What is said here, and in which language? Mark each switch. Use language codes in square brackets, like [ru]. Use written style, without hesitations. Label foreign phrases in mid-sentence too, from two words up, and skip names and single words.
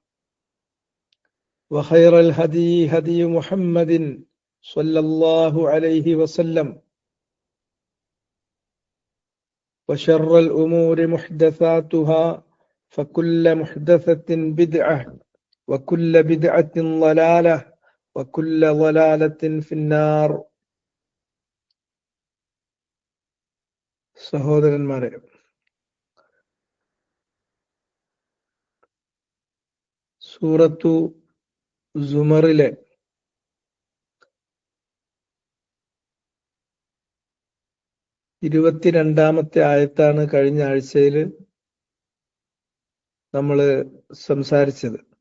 [ar] وخير الهدي هدي محمد صلى الله عليه وسلم وشر الأمور محدثاتها فكل محدثة بدعة وكل بدعة ضلالة وكل ضلالة في النار. [ml] സഹോദരന്മാരെ, സൂറത്തു സുമറിലെ 22-ാമത്തെ ആയത്താണ് കഴിഞ്ഞ ആഴ്ചയിൽ നമ്മൾ സംസാരിച്ചത്.